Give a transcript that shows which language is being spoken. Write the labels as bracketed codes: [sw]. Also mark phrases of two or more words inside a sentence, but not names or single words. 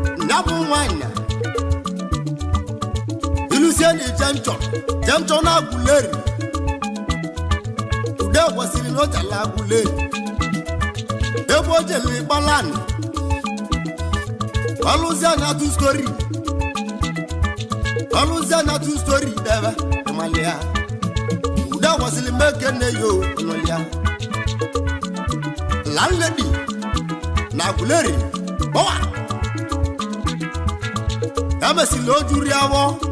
[ig] Ya bụ nwaanyị. Ilusie na ije nchọ, je nchọ na Aguleri. Ude kwesịrị na o jela Aguleri. Ebe o jele Ịkpalanị. Ọlụzie na [en] two story. [ig] Ọlụzie na [en] two story [ig] debe, ịmalị ya. Ude kwesịrị meke nne ya o, ịnụlị ya. Landlady na Aguleri, bọwa. Ya mesịrị o juru ya awọ.